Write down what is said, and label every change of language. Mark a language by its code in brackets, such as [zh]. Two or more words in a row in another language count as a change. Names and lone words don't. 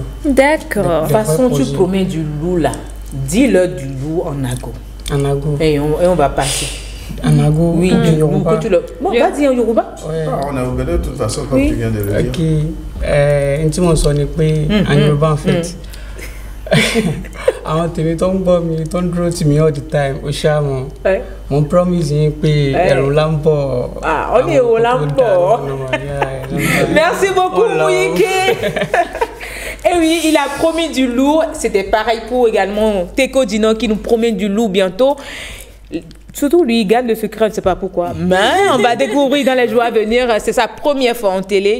[fr] D'accord. De toute façon, tu promets du lourd là. Dis-le du lourd en ago. En ago. Et on va passer. En ago, oui, en Yoruba. Bon, va dire en Yoruba. Ouais. On a oublié de toute façon comme tu viens de le dire. Ok. Un petit morceau en Yoruba en fait. [yo] Àwọn tèmi tó ń gbọ́ mi tó ń dúró tì mí [en] all the time [yo] ó ṣá mọ́ mo promise yín pé ẹ̀rù là ń bọ̀. On ní èrò là ń bọ̀. [fr] Merci beaucoup Mouike. Et oui, il a promis du lourd. C'était pareil pour également Teko Dina qui nous promet du lourd bientôt. Surtout lui, il garde le secret, je ne sais pas pourquoi. Mais on va découvrir dans les jours à venir. C'est sa première fois en télé.